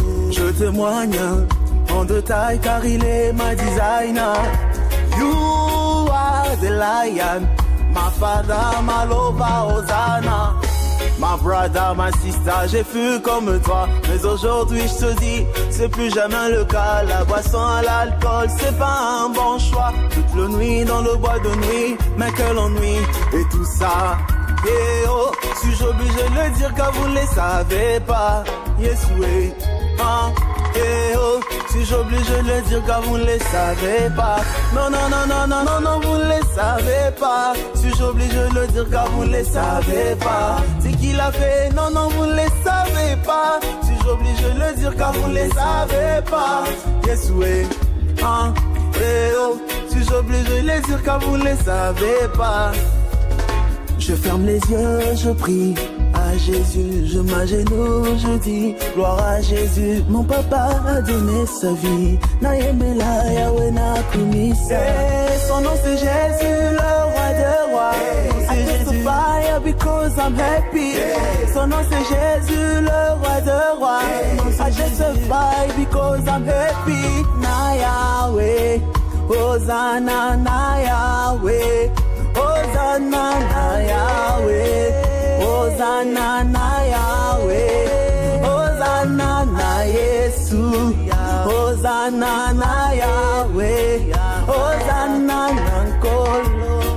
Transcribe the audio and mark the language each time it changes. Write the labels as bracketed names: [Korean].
[French] Je témoigne en détail car il est ma designer. [English] You are the lion, my father, my lover, Hosanna. My brother, my sister, [French] j'ai fui comme toi. Mais aujourd'hui je te dis, c'est plus jamais le cas. La boisson à l'alcool, c'est pas un bon choix. Toute la nuit dans le bois de nuit, mais quel ennui. Et tout ça, yeah, oh, si j'oblige de le dire car vous ne les savez pas. Yes, oui, yeah, oh, si j'oblige de le dire car vous ne les savez pas. Non, non, non, non, non, non, non, vous ne les savez pas. Si j'oblige de le dire car vous ne les savez pas. C'est qui l'a fait? Non, non, vous ne les savez pas. Si j'oblige de le dire car vous ne les savez pas. Yes, oui, oh, si j'oblige de le dire car vous ne les savez pas. Je ferme les yeux, je prie à Jésus, je m'agenouille, je dis gloire à Jésus. Mon papa a donné sa vie. [Lingala] Naïmela Yahweh na kumisa. [French] Son nom c'est Jésus, le roi des rois. [English] I testify because I'm happy. [French] Son nom c'est Jésus, le roi des rois. [English] I testify because I'm happy. [Lingala] Na Yahweh, Hosanna na Yahweh. Hosanna na Yahweh, Hosanna na Yahweh, Hosanna na Yesu, Hosanna na Yahweh, Hosanna na Nkolo.